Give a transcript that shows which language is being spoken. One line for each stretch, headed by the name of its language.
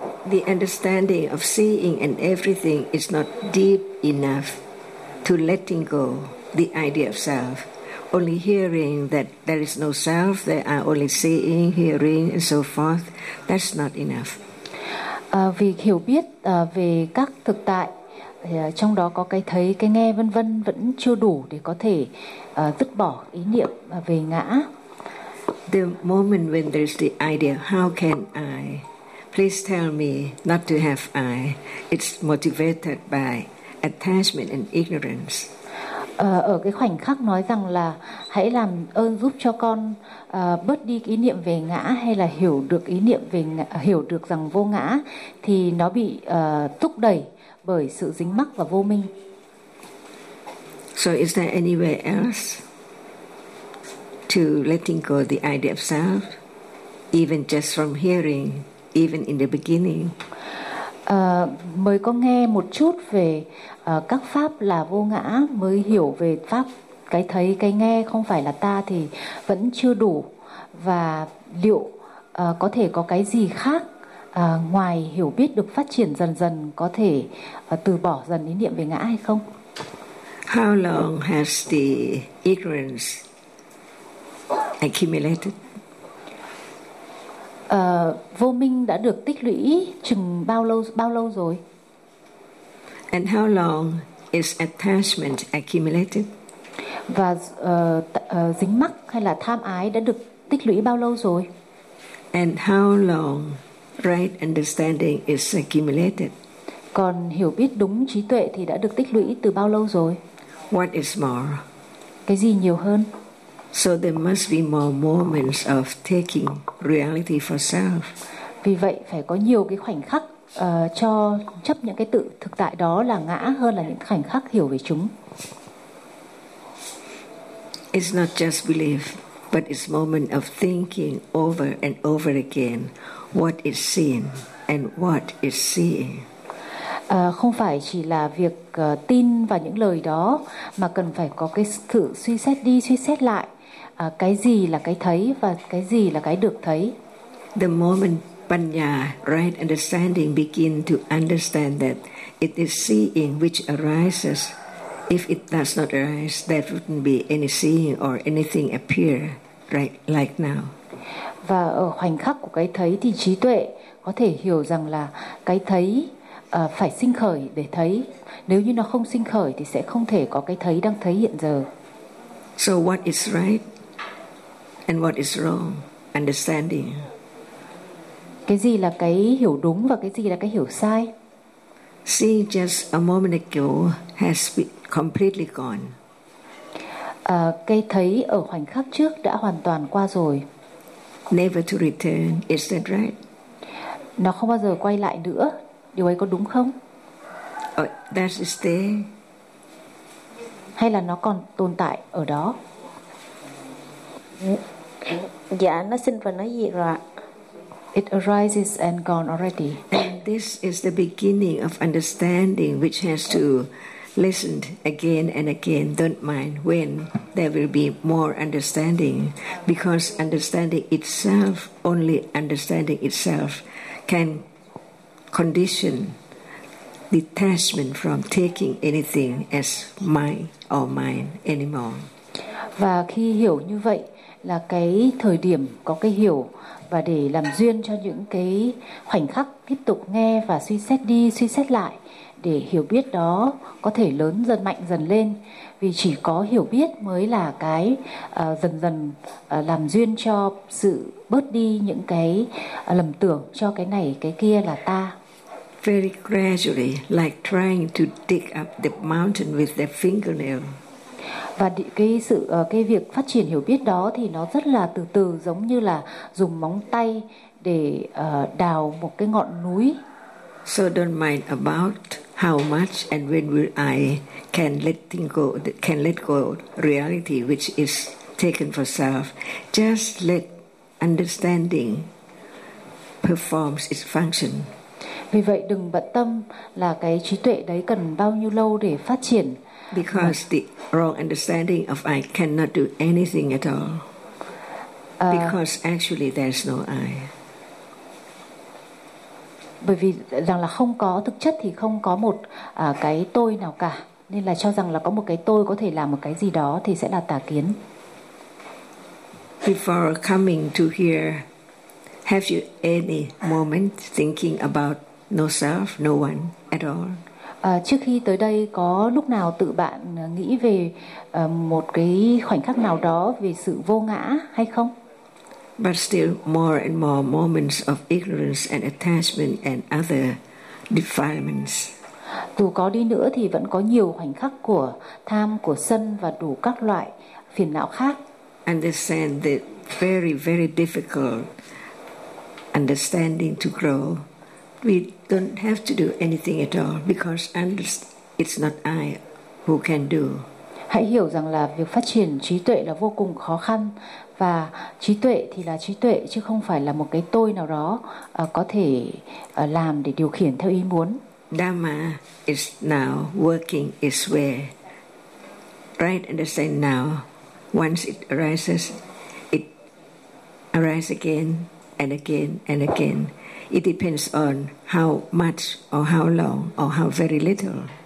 English: The understanding of seeing and everything is not deep enough to letting go the idea of self. Only hearing that there is no self, there are only seeing, hearing and so forth, that's not enough.
Vietnamese: Vì hiểu biết về các thực tại, trong đó có cái thấy, cái nghe vân vân, vẫn chưa đủ để có thể dứt bỏ ý niệm về ngã.
English: The moment when there's the idea, how can I? Please tell me not to have I. It's motivated by attachment and ignorance.
Vietnamese: Ở cái khoảnh khắc nói rằng là hãy làm ơn giúp cho con bớt đi ý niệm về ngã, hay là hiểu được ý niệm về ngã, hiểu được rằng vô ngã, thì nó bị thúc đẩy bởi sự dính mắc và vô minh.
English: So is there anywhere else to letting go the idea of self, even just from hearing, even in the beginning?
Vietnamese: Mới có nghe một chút về các pháp là vô ngã, mới hiểu về pháp cái thấy cái nghe không phải là ta thì vẫn chưa đủ. Và liệu có thể có cái gì khác ngoài hiểu biết được phát triển dần dần, có thể từ bỏ dần ý niệm về ngã hay không?
English: How long has the ignorance accumulated?
Vietnamese: Vô minh đã được tích lũy chừng bao lâu rồi?
English: And how long is attachment accumulated?
Vietnamese: Và dính mắc hay là tham ái đã được tích lũy bao lâu rồi?
English: And how long right understanding is accumulated?
Vietnamese: Còn hiểu biết đúng trí tuệ thì đã được tích lũy từ bao lâu rồi?
English: What is more?
Vietnamese: Cái gì nhiều hơn?
English: So there must be more moments of taking reality for self.
Vietnamese: Vì vậy phải có nhiều cái khoảnh khắc cho chấp những cái tự thực tại đó là ngã hơn là những khoảnh khắc hiểu về chúng.
English: It's not just belief, but it's moment of thinking over and over again what is seen and what is seeing.
Vietnamese: Không phải chỉ là việc tin vào những lời đó, mà cần phải có cái sự suy xét đi suy xét lại cái gì là cái thấy và cái gì là cái được thấy.
English: The moment panya, right understanding, begin to understand that it is seeing which arises. If it does not arise, there wouldn't be any seeing or anything appear right like now.
Vietnamese: Và ở khoảnh khắc của cái thấy thì trí tuệ có thể hiểu rằng là cái thấy phải sinh khởi để thấy. Nếu như nó không sinh khởi thì sẽ không thể có cái thấy đang thấy hiện giờ.
English: So what is right and what is wrong? Understanding.
Vietnamese: Cái gì là cái hiểu đúng và cái gì là cái hiểu sai?
English: She just a moment ago has been completely gone.
Vietnamese: Cái thấy ở khoảnh khắc trước đã hoàn toàn qua rồi.
English: Never to return, is that right?
Vietnamese: Nó không bao giờ quay lại nữa. Điều ấy có đúng không?
English: That is there.
Vietnamese: Hay là nó còn tồn tại ở đó? Dạ, nó sinh và nó diệt rồi.
English: It arises and gone already. This is the beginning of understanding, which has to listen again and again. Don't mind when there will be more understanding, because understanding itself, only understanding itself, can condition detachment from taking anything as my or mine anymore.
Vietnamese: Và khi hiểu như vậy là cái thời điểm có cái hiểu và để làm duyên cho những cái khoảnh khắc tiếp tục nghe và suy xét đi suy xét lại để hiểu biết đó có thể lớn dần mạnh dần lên, vì chỉ có hiểu biết mới là cái dần dần làm duyên cho sự bớt đi những cái lầm tưởng cho cái này cái kia là ta.
English: Very gradually, like trying to dig up the mountain with the fingernail.
Vietnamese: Và cái việc phát triển hiểu biết đó thì nó rất là từ từ, giống như là dùng móng tay để đào một cái ngọn núi.
English: So don't mind about how much and when will I can let go reality which is taken for self. Just let understanding performs its function.
Vietnamese: Vì vậy đừng bận tâm là cái trí tuệ đấy cần bao nhiêu lâu để phát triển.
English: Because the wrong understanding of I cannot do anything at all. Because actually there's no I.
Vietnamese: Bởi vì rằng là không có thực chất thì không có một cái tôi nào cả. Nên là cho rằng là có một cái tôi có thể làm một cái gì đó thì sẽ là tà kiến.
English: Before coming to here, have you any moment thinking about no self, no one at all?
Vietnamese: Trước khi tới đây có lúc nào tự bạn nghĩ về một cái khoảnh khắc nào đó về sự vô ngã hay không?
English: But still more and more moments of ignorance and attachment and other defilements.
Vietnamese: Dù có đi nữa thì vẫn có nhiều khoảnh khắc của tham, của sân và đủ các loại phiền não khác.
English: Understand the very, very difficult understanding to grow. We don't have to do anything at all because it's not I who can do.
Vietnamese: Hãy hiểu rằng là việc phát triển trí tuệ là vô cùng khó khăn, và trí tuệ thì là trí tuệ chứ không phải là một cái tôi nào đó có thể làm để điều khiển theo ý muốn.
English: Dharma is now working its way. Right understand now. Once it arises, it arises again and again and again. It depends on how much or how long or how very little.